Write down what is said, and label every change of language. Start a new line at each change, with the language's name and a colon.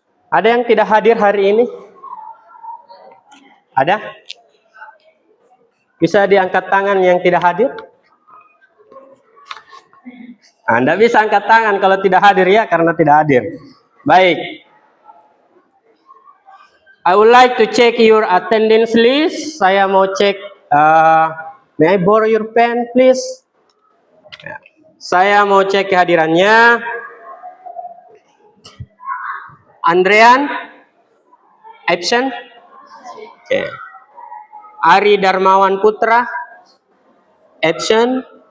Indonesian: Ada yang tidak hadir hari ini? Ada? Bisa diangkat tangan yang tidak hadir? Anda bisa angkat tangan kalau tidak hadir ya, karena tidak hadir. Baik.
English: I would like to check your attendance list.
Indonesian: Saya mau cek.
English: May I borrow your pen, please?
Indonesian: Ya. Saya mau cek kehadirannya. Andrean, absent. Oke. Ari Darmawan Putra, absent.